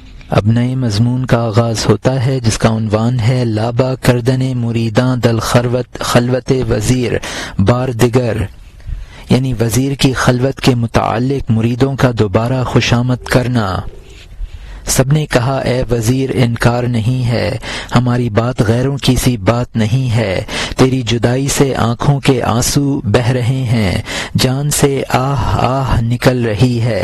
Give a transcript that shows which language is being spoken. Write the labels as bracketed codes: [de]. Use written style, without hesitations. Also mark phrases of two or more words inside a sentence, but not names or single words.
[ur] اب نئے مضمون کا آغاز ہوتا ہے جس کا عنوان ہے [fa] لابا کردن مریداں دل خلوت وزیر بار دیگر، [ur] یعنی وزیر کی خلوت کے متعلق مریدوں کا دوبارہ خوشامد کرنا۔ سب نے کہا اے وزیر انکار نہیں ہے، ہماری بات غیروں کی سی بات نہیں ہے، تیری جدائی سے آنکھوں کے آنسو بہہ رہے ہیں، جان سے آہ آہ نکل رہی ہے۔